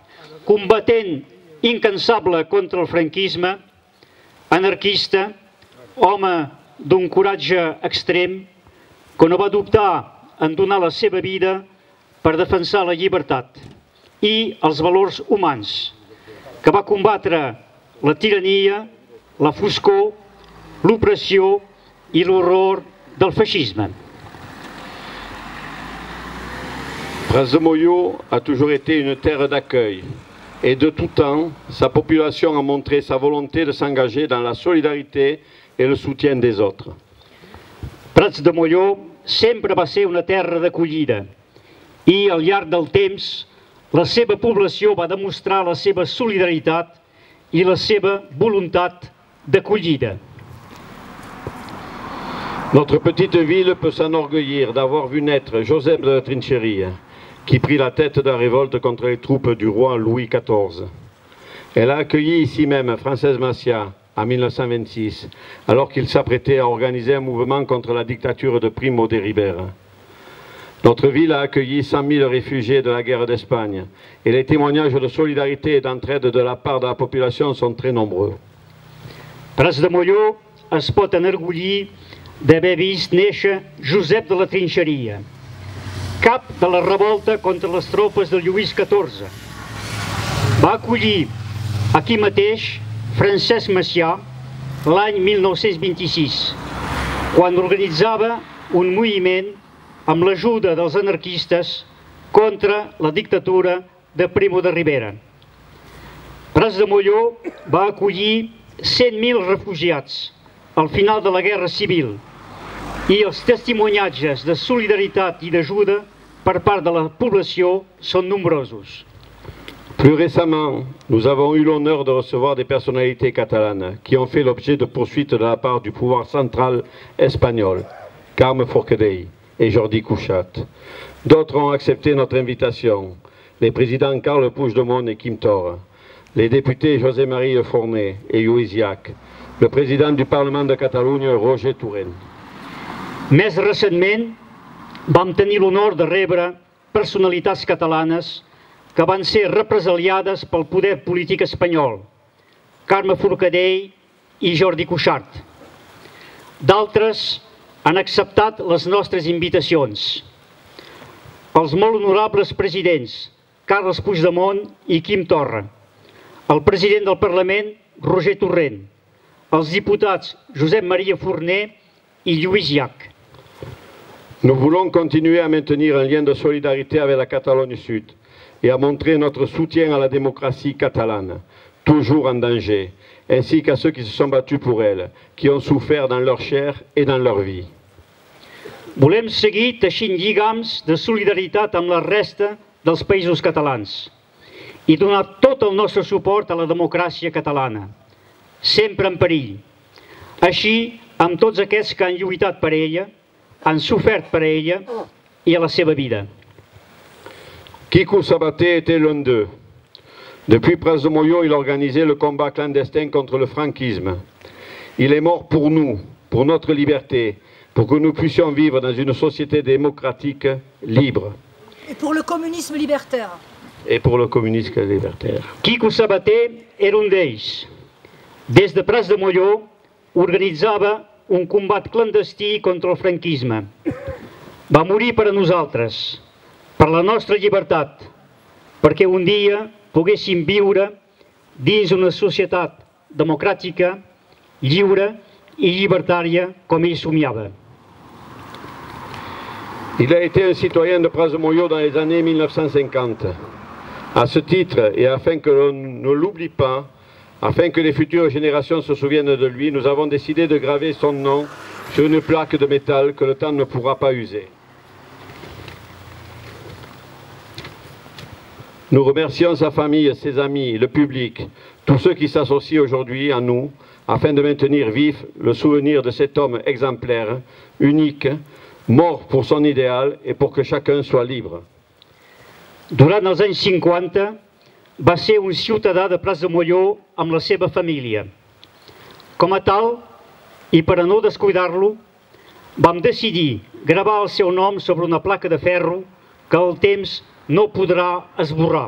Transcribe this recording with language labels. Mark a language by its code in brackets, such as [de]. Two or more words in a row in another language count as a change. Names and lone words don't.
[ca] combatent incansable contra el franquisme, anarquista, home d'un coratge extrem, que no va dubtar en donar la seva vida per defensar la llibertat i els valors humans, que va combatre la tirania, la foscor, l'opressió i l'horror del feixisme. [fr] Pras de Molló a toujours été une terre d'accueil et de tout temps, sa population a montré sa volonté de s'engager dans la solidarité et le soutien des autres. [ca] Pras de Molló sempre va ser una terra d'acollida i al llarg del temps la seva població va demostrar la seva solidaritat i la seva voluntat d'acollida. [fr] Notre petite ville peut s'enorgueillir d'avoir vu naître Joseph de la Trincheria, qui prit la tête de la révolte contre les troupes du roi Louis XIV. Elle a accueilli ici même Francesc Macià en 1926, alors qu'il s'apprêtait à organiser un mouvement contre la dictature de Primo de Rivera. Notre ville a accueilli 100 000 réfugiés de la guerre d'Espagne et les témoignages de solidarité et d'entraide de la part de la population sont très nombreux. [ca] Pras de Molló es pot enorgullir d'haver vist néixer Josep de la Trinxeria, cap de la revolta contra les tropes de Lluís XIV. Va acollir aquí mateix Francesc Macià l'any 1926, quan organitzava un moviment amb l'ajuda dels anarquistes contra la dictadura de Primo de Rivera. Pras de Molló va acollir 100.000 refugiats al final de la Guerra Civil i els testimoniatges de solidaritat i d'ajuda per part de la població són nombrosos. [fr] Plus récemment, nous avons eu l'honneur de recevoir des personnalités catalanes qui ont fait l'objet de poursuites de la part du pouvoir central espagnol, Carme Forcadell et Jordi Cuixart. D'autres ont accepté notre invitation, les présidents Carles Puigdemont et Quim Torra, les députés José-Marie Forné et Lluís Llach, le président du Parlement de Catalunya, Roger Torrent. [ca] Més recentment, vam tenir l'honor de rebre personalitats catalanes que van ser represaliades pel poder polític espanyol, Carme Forcadell i Jordi Cuixart. D'altres han acceptat les nostres invitacions. Els molt honorables presidents Carles Puigdemont i Quim Torra, el president del Parlament Roger Torrent, els diputats Josep Maria Forné i Lluís Llach. [fr] Nous voulons continuer à maintenir un lien de solidarité avec la Catalogne Sud et à montrer notre soutien à la démocratie catalane, toujours en danger, ainsi qu'à ceux qui se sont battus pour elle, qui ont souffert dans leur chair et dans leur vie. [ca] Volem seguir teixint lligams de solidaritat amb la resta dels països catalans i donar tot el nostre suport a la democràcia catalana, sempre en perill. Així, amb tots aquests que han lluitat per ella, han sofert per ella i a la seva vida. [fr] Quico Sabater était l'un d'eux. Depuis Pras de Molló, il organisait le combat clandestin contre le franquisme. Il est mort pour nous, pour notre liberté, pour que nous puissions vivre dans une société démocratique libre. Et pour le communisme libertaire. Et pour le communisme libertaire. [ca] Quico Sabater era un d'ells. Des de Pras de Molló organitzava un combat clandestí contra el franquisme. Va morir per a nosaltres, per la nostra llibertat, perquè un dia poguéssim viure dins una societat democràtica, lliure i llibertària com ell somiava. [fr] Il a été un citoyen de Pras de Molló dans les années 1950. À ce titre, et afin que l'on ne l'oublie pas, afin que les futures générations se souviennent de lui, nous avons décidé de graver son nom sur une plaque de métal que le temps ne pourra pas user. Nous remercions sa famille, ses amis, le public, tous ceux qui s'associent aujourd'hui à nous afin de maintenir vif le souvenir de cet homme exemplaire, unique, mort pour son idéal et pour que chacun soit libre. [ca] Durant els anys 50 va ser un ciutadà de Prats de Molló amb la seva família. Com a tal, i per a no descuidar-lo, vam decidir gravar el seu nom sobre una placa de ferro que el temps no podrà esborrar.